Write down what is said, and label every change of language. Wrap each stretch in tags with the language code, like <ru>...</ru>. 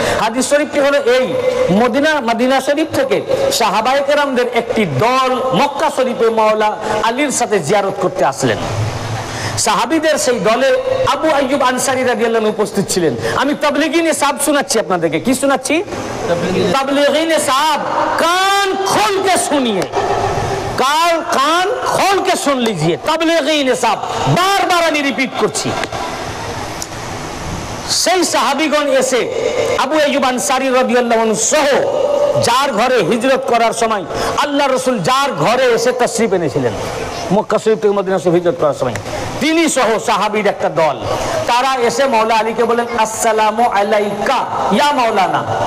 <bn>হাদিস শরীফটি হলো এই, মদিনা শরীফ থেকে সাহাবায়ে কেরামদের একটি দল মক্কা শরীফে মাওলা আলীর সাথে জিয়ারত করতে আসলেন। সাহাবীদের সেই দলে আবু আইয়ুব আনসারী রাদিয়াল্লাহু আনহু উপস্থিত ছিলেন। আমি তাবলীগি নিসাব শোনাচ্ছি আপনাদেরকে। কি শোনাচ্ছি? তাবলীগি নিসাব।</bn> <hi>कान खोल के सुनिए, कान खोल के सुन लीजिए।</hi> <bn>তাবলীগি নিসাব বারবার আমি রিপিট করছি। সেই সাহাবীগণ এসে আবু আইয়ুব আনসারী রাদিয়াল্লাহু আনহু সহ যার ঘরে হিজরত করার সময় আল্লাহ রাসূল যার ঘরে এসে তাশরীফ এনেছিলেন মক্কা শরীফ থেকে মদিনা শরীফ হিজরত করার সময়, তিনি সহ সাহাবীর একটা দল, তারা এসে মাওলা আলীকে বলেন, আসসালামু আলাইকা ইয়া মাওলানা।</bn>